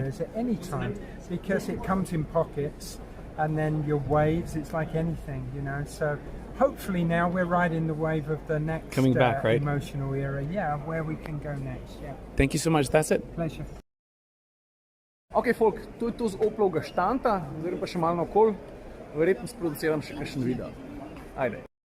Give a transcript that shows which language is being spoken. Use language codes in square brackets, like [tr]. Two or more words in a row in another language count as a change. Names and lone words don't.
[en] At any time, because it comes in pockets, and then your waves. It's like anything, you know. So hopefully now we're riding the wave of the next coming back, right? Emotional era. Yeah, where we can go next. Yeah. Thank you so much. That's it. Pleasure. Ok, folk, [sl] to je to z Oplovega štanta, zdaj pa še malo okoli, verjetno sproduciram še kakšen video. Ajde.